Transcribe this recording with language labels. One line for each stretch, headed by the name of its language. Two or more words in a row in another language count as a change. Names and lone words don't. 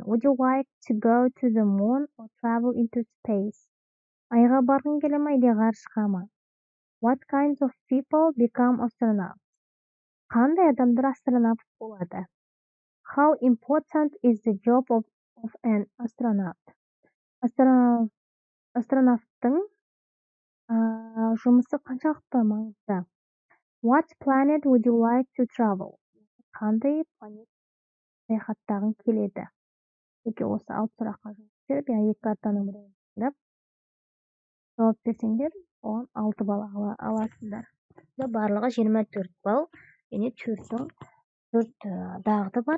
English: Would you like to go to the moon or travel into space?
Kazakh: Айға барғың келе ме, или ғарышқа ма?
English: What kinds of people become astronauts?
Kazakh: Қандай адамдар астронавт болады?
English: How important is the job of an astronaut?
Kazakh: Астронавттың жұмысы қаншалықты маңызды?
English: What planet would you like to travel?
Kazakh: Қандай планет саяхаттағың келеді? Осы 6 сұраққа жауап беріп, екі картаның біреуін таңдап жауап берсеңдер, оған 6 балл аласыздар. Барлығы 24 балл, және 4 дағды бар.